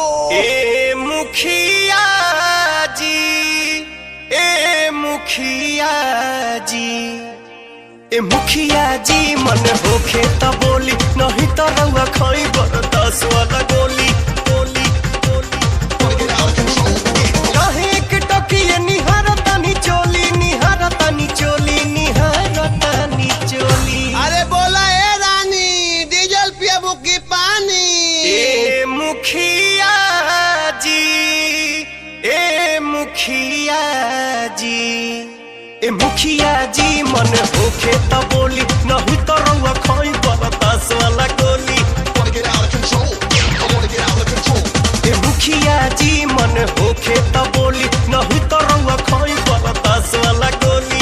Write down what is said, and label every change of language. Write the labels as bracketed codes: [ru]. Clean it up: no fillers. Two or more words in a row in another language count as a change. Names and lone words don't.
[bho] ए मुखिया जी ए मुखिया जी ए मुखिया जी मन होखे त बोली नहीं तो रउआ खाई बरदास वाला गोली गोली गोली। [en] Wanna get out of control, yeah. [bho] काहे एक टकिए निहारतानी चोली निहारतानी चोली। अरे बोला ए रानी डीजल पियाबू की पानी। ए मुखिया जी ए मुखिया जी ए मुखिया जी मन होखे त बोली नहीं तो रउआ खाई बरदास वाला गोली। [en] Wanna get out of control, yeah. I wanna get out of control. [bho] ए मुखिया जी मन होखे त बोली नहीं तो रउआ खाई बरदास वाला गोली